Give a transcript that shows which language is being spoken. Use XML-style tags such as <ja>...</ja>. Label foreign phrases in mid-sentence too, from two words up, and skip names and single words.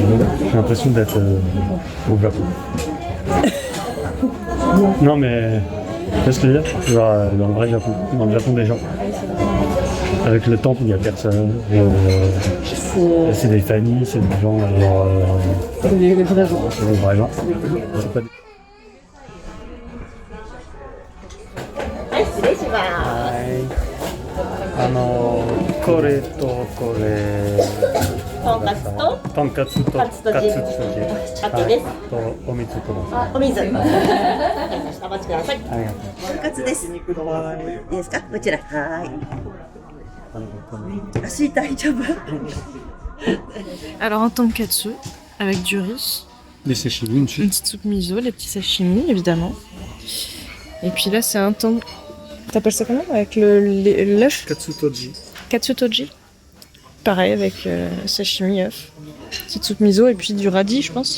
<fr>J'ai l'impression d'être au Japon. Non, mais qu'est-ce que je veux dire? Genre dans le vrai Japon, dans le Japon des gens. Avec le temple, il n'y a personne. C'est des familles, c'est des gens. C'est des vrais gens. C'est des vrais gens. C'est pas des...</fr> <ja>これとこれ。とんかつととんかつとカツカツとジンはい、とお水ください。お水。お待ちください。ありがとう。とんかつです。いいですか？こちら。はい。足痛い丈夫。</ja> <fr>Alors un tonkatsu avec du riz, Des sashimi, une une petite soupe miso, les petits sashimi évidemment. Et puis là c'est un ton... T'appelles ça comment? Avec l'œuf? Katsutoji. Katsutoji. Pareil avec sashimi, œuf. Petite soupe miso et puis du radis je pense.</fr>